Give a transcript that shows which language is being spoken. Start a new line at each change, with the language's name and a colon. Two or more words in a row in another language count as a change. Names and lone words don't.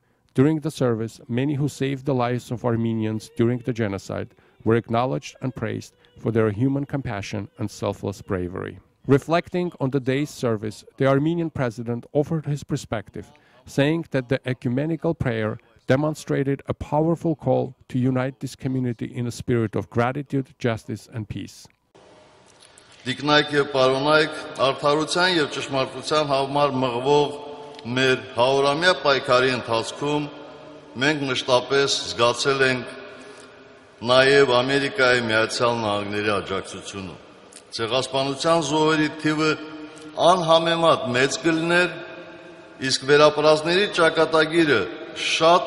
English: During the service, many who saved the lives of Armenians during the genocide were acknowledged and praised for their human compassion and selfless bravery. Reflecting on the day's service, the Armenian president offered his perspective, saying that the ecumenical prayer demonstrated a powerful call to unite this community in a spirit of gratitude, justice, and peace.
Armenian: Դիկնայք եւ պարոնայք, արդարության եւ ճշմարտության համար մղվող մեր 100-ամյա պայքարի ընթացքում մենք մշտապես զգացել ենք նաև Ամերիկայի Միացյալ Նահանգների աջակցությունը։ Ցեղասպանության զոհերի թիվը անհամեմատ մեծ կլիներ, իսկ վերապրածների ճակատագիրը շատ